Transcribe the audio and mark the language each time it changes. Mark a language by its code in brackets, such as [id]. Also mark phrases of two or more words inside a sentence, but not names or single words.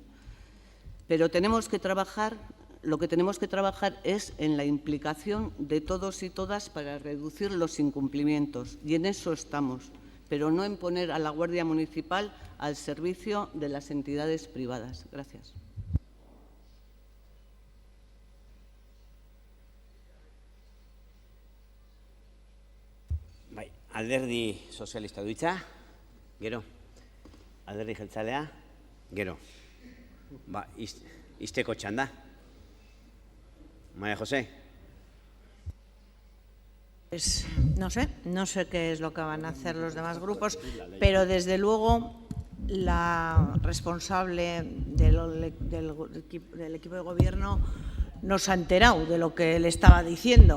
[es] Pero tenemos que trabajar, lo que tenemos que trabajar es en la implicación de todos y todas para reducir los incumplimientos, y en eso estamos, pero no en poner a la Guardia Municipal al servicio de las entidades privadas. Gracias. [eu] Alderdi sozialista du hitza, gero. Alderdi jeltzalea, gero. Izteko txanda. [es] María José. Pues no sé qué es lo que van a hacer los demás grupos, pero desde luego la responsable del equipo de gobierno no se ha enterado de lo que le estaba diciendo.